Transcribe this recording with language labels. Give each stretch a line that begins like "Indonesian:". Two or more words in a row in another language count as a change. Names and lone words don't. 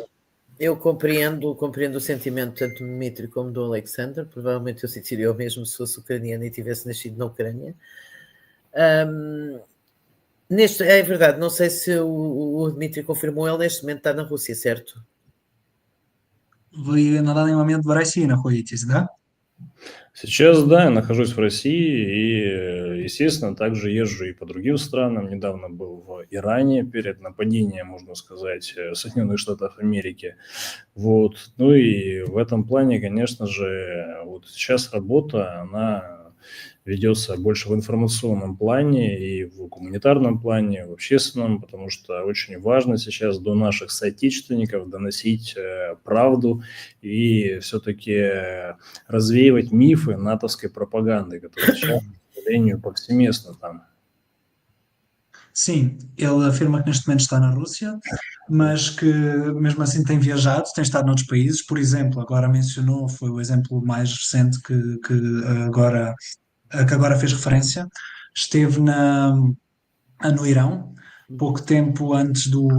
Portuguese: Eu compreendo o sentimento tanto do Dmitry como do Alexander. Provavelmente eu sentiria o mesmo se fosse ucraniano e tivesse nascido na Ucrânia. É verdade, não sei se o Dmitry confirmou, ele neste momento está na Rússia, certo?
Russian: Вы на данный момент в России находитесь, да? Сейчас, да, я нахожусь в России и, естественно, также езжу и по другим странам. Недавно был в Иране перед нападением, можно сказать, Соединенных Штатов Америки. Вот. Ну и в этом плане, конечно же, вот сейчас работа, она ведется больше в информационном плане и в гуманитарном плане, в общественном, потому что очень важно сейчас до наших соотечественников доносить правду и все-таки развеивать мифы натовской пропаганды, которые сейчас, к сожалению, повсеместно там.
Portuguese: Sim, ele afirma que neste momento está na Rússia, mas que mesmo assim tem viajado, tem estado noutros países. Por exemplo, agora mencionou, foi o exemplo mais recente que agora fez referência, esteve no Irão, pouco tempo antes do